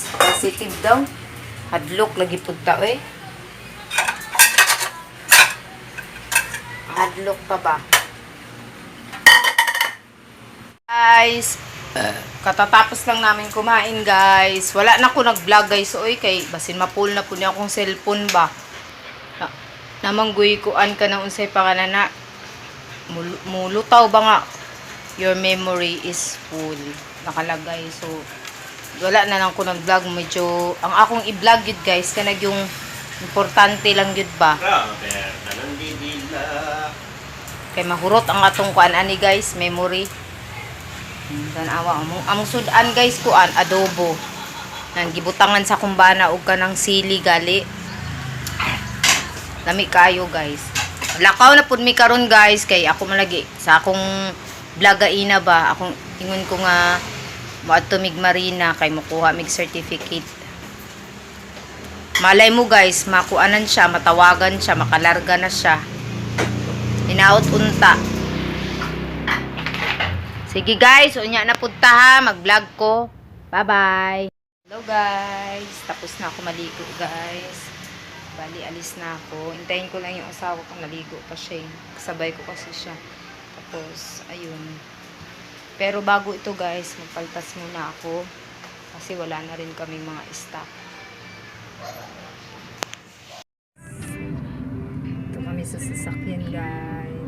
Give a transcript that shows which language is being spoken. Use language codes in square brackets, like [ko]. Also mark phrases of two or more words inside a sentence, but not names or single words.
[ceb] Positive daw. Hadlok lagi punta eh. Hadlok pa ba? [tl] Guys, katatapos lang namin kumain guys. Wala na ako nag-vlog guys. [ceb] Oy, kay basin mapul na po niya akong cellphone ba. Namanggoy kuan ka na unsay pangalan na mulutaw ba nga [en] your memory is full [ceb] nakalagay. So wala na lang ko nag vlog medyo ang akong i-vlog yun guys kanag yung importante lang yun ba kay mahurot ang atong kuan ani guys memory. Tanawa among sudan guys kuan adobo nang gibutangan sa kumbana og kanang sili gali. Lami kayo guys. Lakaw na pud mi karon guys kay ako malagi sa akong vlogaina ba akong ingon ko nga moadto mig marina kay makuha mig certificate. [tl] Malay mo guys makuanan siya, matawagan siya, makalarga na siya. [ceb] Hinaot unta. Sige guys, unya na pud ta ha, mag-vlog ko. Bye-bye. [tl] Hello guys, tapos na ako maligo guys. Bali, alis na ako. Hintayin ko lang yung asawa ko. Naligo pa siya. Kasabay ko kasi siya. Tapos, ayun. Pero bago ito guys, magpaltas muna ako. Kasi wala na rin kaming mga stock. Ito kami sa sasakyan guys.